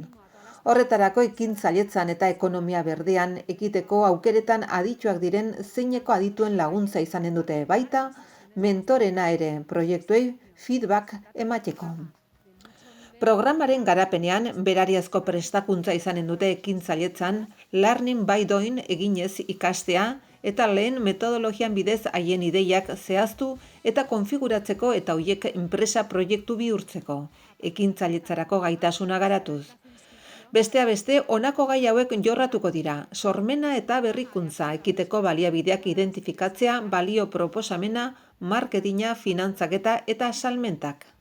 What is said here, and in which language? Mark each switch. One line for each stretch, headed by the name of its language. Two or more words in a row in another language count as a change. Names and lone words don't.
Basque: Horretarako ekintzailetzan eta ekonomia berdean ekiteko aukeretan adituak diren Zeineko adituen laguntza izanen dute, baita mentorena ere proiektuei feedback emateko. Programaren garapenean, berariazko prestakuntza izanen dute ekintzailetzan,
English: learning by doing
Basque: eginez ikastea eta lehen metodologian bidez haien ideiak zehaztu eta konfiguratzeko eta horiek enpresa proiektu bihurtzeko, ekintzailetzarako gaitasuna garatuz. Besteak beste, honako gai hauek jorratuko dira, sormena eta berrikuntza ekiteko baliabideak identifikatzea, balio proposamena, marketinga, finantzaketa eta salmentak.